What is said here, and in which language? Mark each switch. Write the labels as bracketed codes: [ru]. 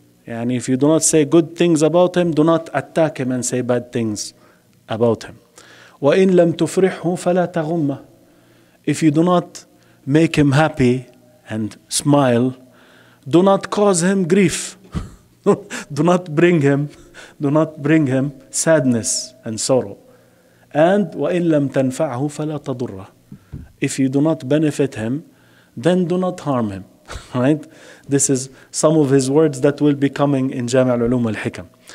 [en] And if you do not say good things about him, do not attack him and say bad things about him. [ar] وَإِن لَمْ تُفْرِحْهُ فَلَا تَغُمَّهُ. [en] If you do not make him happy and smile, do not cause him grief. do not bring him sadness and sorrow. And [ar] وَإِن لَمْ تَنْفَعْهُ فَلَا تَضُرَّهُ. [en] If you do not benefit him, then do not harm him, right? This is some of his words that will be coming in Jami' al-Ulum wal-Hikam.